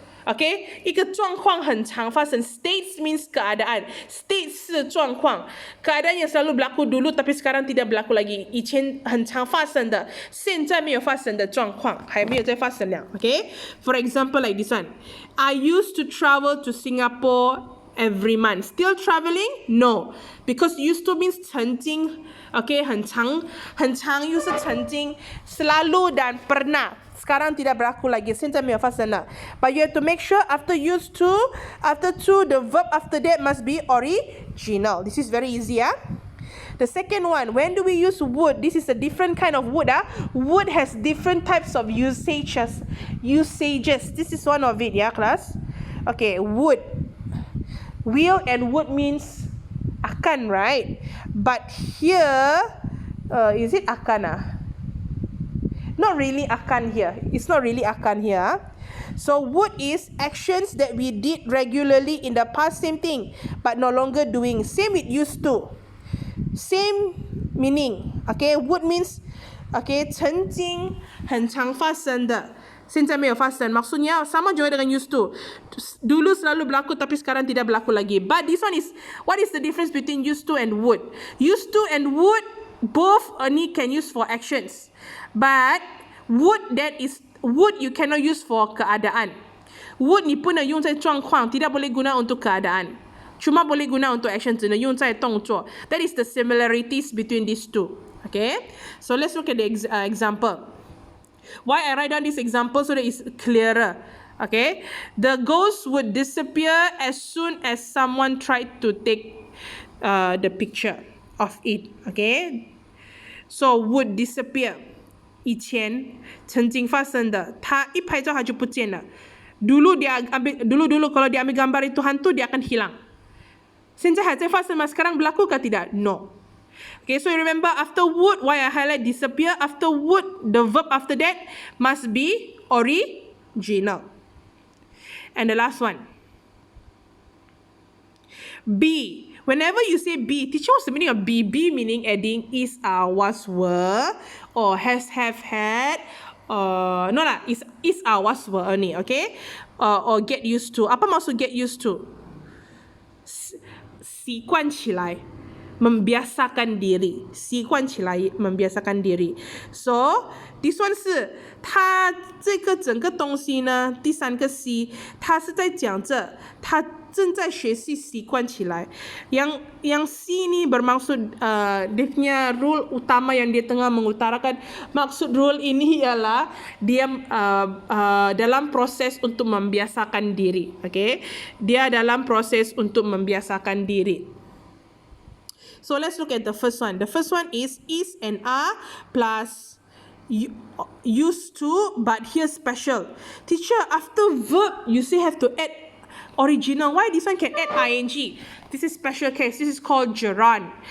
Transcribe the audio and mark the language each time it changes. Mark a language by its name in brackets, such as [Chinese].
[Chinese] Okay, 一个状况很常发生 states means keadaan ，state 是状况， [Malay] keadaan yang selalu berlaku dulu tapi sekarang tidak berlaku lagi， [Chinese] 以前很常发生的，现在没有发生的状况，还没有再发生了。 [English] Okay, for example like this one, I used to travel to Singapore every month. Still traveling? No, because used to means 曾经 ，okay [Chinese] 很常又是曾经 [Malay] selalu dan pernah. Sekarang tidak berlaku lagi. [Chinese] 现在没有发生了。 [English] But you have to make sure after used to, after to, the verb after that must be original. This is very easy, ah. The second one, when do we use would? This is a different kind of would, ah. Would has different types of usages. This is one of it, yeah, class. Okay, would. Will and would means akan, right? But here, is it akan, ah? Not really akan here. It's not really akan here. So would is actions that we did regularly in the past, same thing, but no longer doing. Same with used to. same meaning. Okay, would means okay [Chinese] 曾经很常发生的，现在没有发生。 [Malay] Maksudnya sama juga dengan used to. Dulu selalu berlaku tapi sekarang tidak berlaku lagi. [English] But this one is, what is the difference between used to and would? Used to and would both only can use for actions. But would you cannot use for keadaan. [Chinese] Would 你不能用在状况， [Malay] tidak boleh guna untuk keadaan. Cuma boleh guna untuk action, [Chinese] 只能用在动作. [English] That is the similarities between these two. Okay, so let's look at the example. Why I write down this example so that it's clearer. Okay, the ghost would disappear as soon as someone tried to take the picture of it. Okay, so would disappear. [Chinese] 以前曾经发生的，他一拍照他就不见了。 [Malay] dulu kalau dia ambil gambar itu hantu, dia akan hilang. [Chinese] 现在还在发生吗？ [Malay] sekarang berlaku ke tidak? [English] No. Okay, so you remember after would, why I highlight disappear? After would, the verb after that must be original. And the last one, be. Whenever you say be, teacher, what's the meaning of be? Be meaning adding is, are, was, were, or has, have, had, no lah, is, are, was, were only, okay? Or get used to. [Malay] Apa maksud [English] get used to? [Chinese] 习惯起来 [Malay] membiasakan diri, [Chinese] 习惯起来 [Malay] membiasakan diri. [English] So this one [Chinese] 是它这个整个东西呢，第三个 C 它是在讲着它正在学习习惯起来. [Malay] Yang C ni bermaksud dia punya rule utama yang dia tengah mengutarakan. Maksud rule ini ialah dia dalam proses untuk membiasakan diri. Okay, dia dalam proses untuk membiasakan diri. [English] So let's look at the first one. The first one is and are plus used to, but here special. Teacher, after verb you say have to add original. Why this one can add ing? This is special case. This is called gerund.